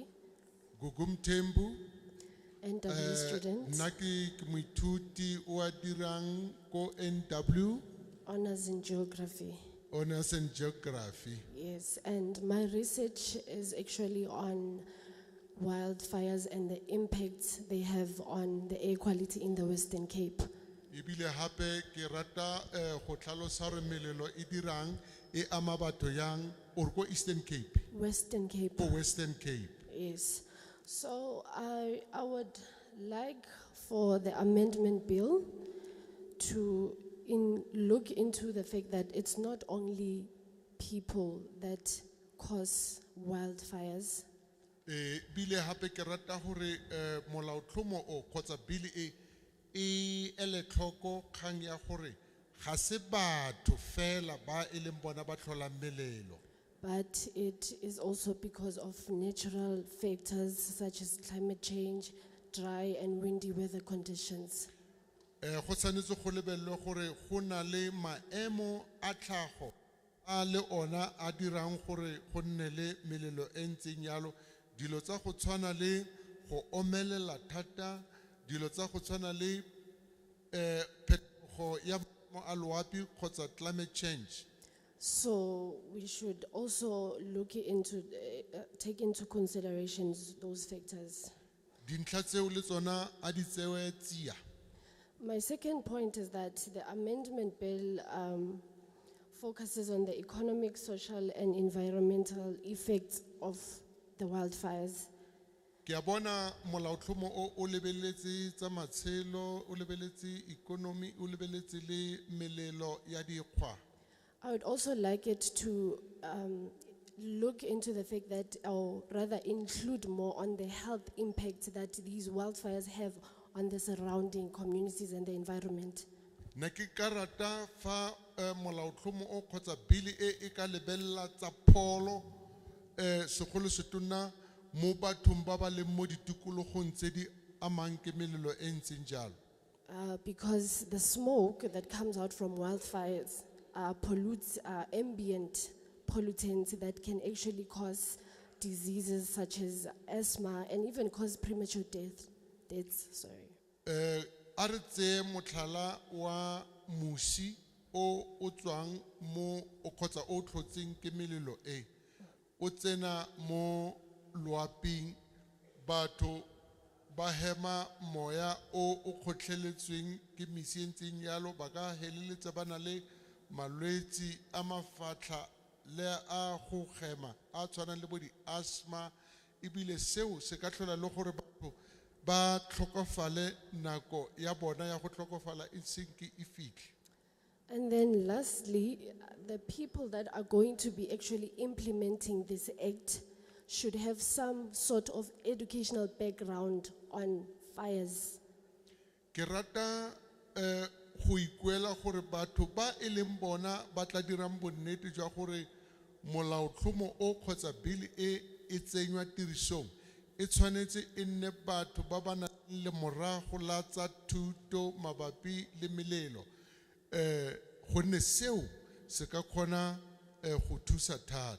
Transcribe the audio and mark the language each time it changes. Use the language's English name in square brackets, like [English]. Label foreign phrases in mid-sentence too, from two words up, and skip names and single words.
[English] Gugum Tembu. NW student. [Tswana] Naki moithuti o a dirang ko NW. [English] Honors in geography. Honors in geography. Yes, and my research is actually on wildfires and the impacts they have on the air quality in the Western Cape. [Tswana] Ebile hape ke rata go tlhalosa gore melelo e dirang e ama batho yang or ko Eastern Cape. Western Cape. Ko Western Cape. [English] Yes. So I would like for the amendment bill to look into the fact that it's not only people that cause wildfires. [Tswana] Bile hape ke rata gore molaotlhomo o kgotsa bili e ele tlhoko kgang ya gore ga se batho fela ba e leng bona ba tlholang melelo. [English] But it is also because of natural factors such as climate change, dry and windy weather conditions. [Tswana] Go tshwanetse go lebelelwe gore go na le maemo a tlhago a le ona a dirang gore go nne le melelo e ntseng yalo, dilo tsa go tshwana le go omelela thata, dilo tsa go tshwana le phetogo ya maemo a loapi kgotsa [English] climate change. So we should also look into, take into consideration those factors. [Tswana] Dintlha tseo le tsona a di tsewe tsia. [English] My second point is that the amendment bill focuses on the economic, social, and environmental effects of the wildfires. [Tswana] Ke a bona molaotlhomo o lebeletse tsa matshelo, o lebeletse economy, o lebeletse le melelo ya dikgwa. [English] I would also like it to look into the fact that, or rather include more on the health impact that these wildfires have on the surrounding communities and the environment. [Tswana] Ne ke ka rata fa molaotlhomo o kgotsa bili e ka lebella tsa pholo segolo setona mo bathong ba ba leng mo ditikologong tse di amang ke melelo e ntseng jalo. [English] Because the smoke that comes out from wildfires pollutes ambient pollutants that can actually cause diseases such as asthma and even cause premature deaths. Sorry. [Tswana] A re tseye motlhala wa musi o tswang mo o kgotsa o tlhotseng ke melelo e o tsena mo loaping, batho ba hema moya o kgotlheletsweng ke misi e ntseng yalo, ba ka heleletsa ba na le malwetse a mafatlha le a go hema a tshwanang le bo di asthma, ebile seo se ka tlhola le gore batho ba tlhokofale nako ya bona ya go tlhokofala e senke e fitlhe. [English] And then lastly, the people that are going to be actually implementing this act should have some sort of educational background on fires. [Tswana] Ke rata go ikuela gore batho ba e leng bona ba tla dirang bonnete jwa gore molaotlhomo o kgotsa bili e tsenywa tirisong e tshwanetse e nne batho ba ba nang le morago la tsa thuto mabapi le melelo, gonne seo se ka kgona go thusa thata.